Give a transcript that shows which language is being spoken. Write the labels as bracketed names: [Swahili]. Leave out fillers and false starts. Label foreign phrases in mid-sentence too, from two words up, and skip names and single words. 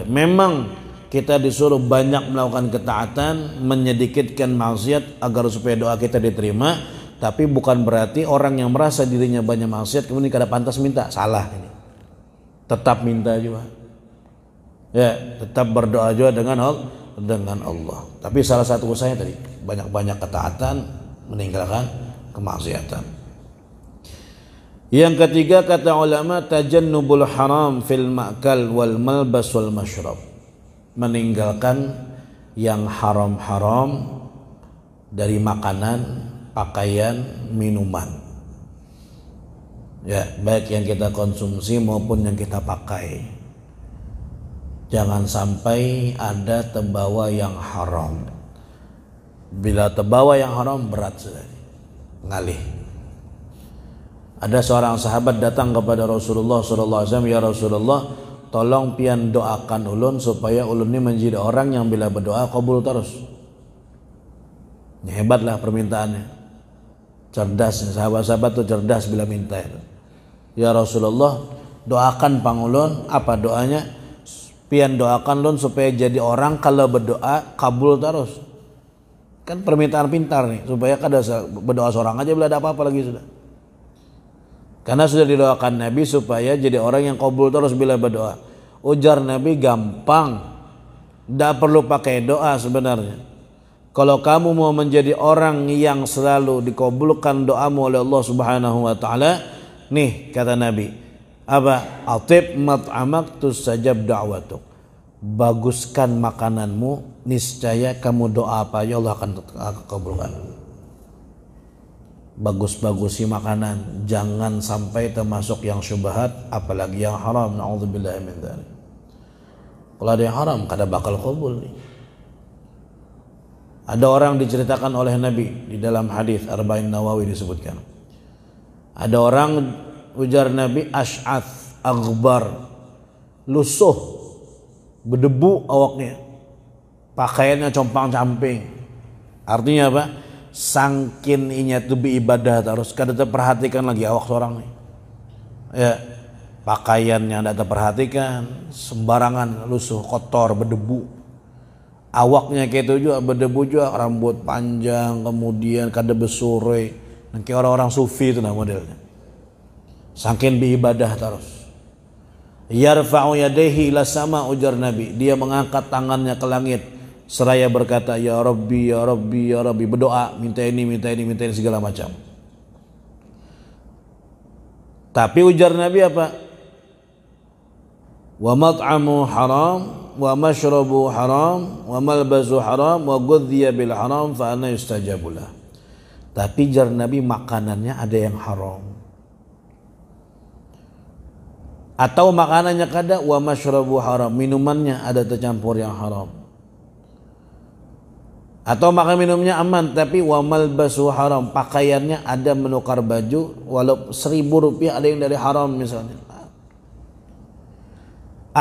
[Indonesian] Memang kita disuruh banyak melakukan ketaatan, menyedikitkan maksiat agar supaya doa kita diterima, tapi bukan berarti orang yang merasa dirinya banyak maksiat kemudian kada pantas minta, salah ini. Tetap minta juga. Ya, tetap berdoa juga dengan Allah. Tapi salah satu usahanya tadi, banyak-banyak ketaatan, meninggalkan kemaksiatan. Yang ketiga kata ulama, [Arabic] تجنب الحرام في المأكل والملبس والمشرب. [Indonesian] Meninggalkan yang haram-haram dari makanan, pakaian, minuman. Ya, baik yang kita konsumsi maupun yang kita pakai. Jangan sampai ada terbawa yang haram. Bila terbawa yang haram, berat sudah. Ngalih. Ada seorang sahabat datang kepada Rasulullah SAW, ya Rasulullah, tolong pian doakan ulun supaya ulun ini menjadi orang yang bila berdoa kabul terus. Ini hebatlah permintaannya. Cerdas, sahabat-sahabat tuh cerdas bila minta itu. Ya Rasulullah, doakan pangulun, apa doanya? Pian doakan ulun supaya jadi orang kalau berdoa kabul terus. Kan permintaan pintar nih, supaya kada berdoa seorang aja bila ada apa-apa lagi sudah. Karena sudah didoakan Nabi supaya jadi orang yang kabul terus bila berdoa. Ujar Nabi, gampang, tidak perlu pakai doa sebenarnya. Kalau kamu mau menjadi orang yang selalu dikabulkan doamu oleh Allah [Arabic] سبحانه وتعالى, [Indonesian] nih kata Nabi, apa? [Arabic] أطب مطعمك تستجب دعوتك. [Indonesian] Baguskan makananmu, niscaya kamu doa apa ya Allah akan kabulkan. Bagus-bagusi makanan, jangan sampai termasuk yang syubhat, apalagi yang haram. [Arabic] نعوذ بالله من ذلك. [Indonesian] Kalau ada yang haram, kada bakal kabul nih. Ada orang diceritakan oleh Nabi di dalam hadis Arba'in Nawawi disebutkan. Ada orang, ujar Nabi, [Arabic] أشعث أغبر, [Indonesian] lusuh, berdebu awaknya, pakaiannya compang-camping. Artinya apa? Sangkin inya tu ibadah terus kada terperhatikan lagi awak seorang nih. Ya, pakaiannya tidak terperhatikan, sembarangan lusuh, kotor, berdebu. Awaknya kayak itu juga berdebu juga, rambut panjang, kemudian kada besure, kayak orang-orang sufi itu nah modelnya. Sangkin ibadah terus. [Arabic] يرفع يديه إلى السماء, [Indonesian] ujar Nabi, dia mengangkat tangannya ke langit seraya berkata, [Arabic] يا رب يا رب يا رب, [Indonesian] berdoa, minta ini, minta ini, minta ini, segala macam. Tapi ujar Nabi apa? [Arabic] ومطعمه حرام ومشربه حرام وملبسه حرام وغذي بالحرام فأنى يستجاب له. [Indonesian] Tapi ujar Nabi, makanannya ada yang haram. Atau makanannya kada, [Arabic] ومشربه حرام, [Indonesian] minumannya ada tercampur yang haram. Atau makan minumnya aman, tapi [Arabic] وملبسه حرام, [Indonesian] pakaiannya ada menukar baju walau 1.000 rupiah ada yang dari haram misalnya.